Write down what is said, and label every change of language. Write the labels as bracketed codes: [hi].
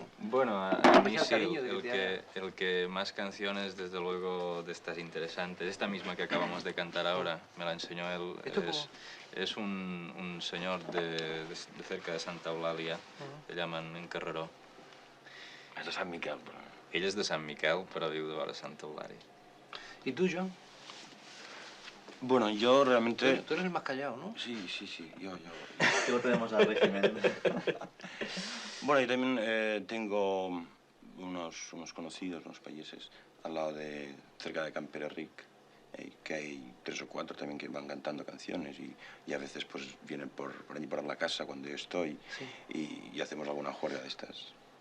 [es] Bueno, a mí especial sí, cariño de que el que más canciones, desde luego, de estas interesantes, esta misma que acabamos de cantar ahora, me la enseñó él, ¿Esto cómo? es un señor de cerca de Santa Eulàlia, que llaman en Carreró. [ca] És de Sant Miquel, però... Ell és de Sant Miquel, però viu de vora Santa Eulàlia. [es] ¿Y tú, Joan? Bueno, yo realmente... Tú eres el más callado, ¿no? Sí, yo. Que lo tenemos al régimen. Bueno, yo también tengo unos conocidos, unos países, al lado de, cerca de Campererric, que hay 3 o 4 también que van cantando canciones y a veces pues vienen por allí por la casa cuando yo estoy y hacemos alguna juerga de estas.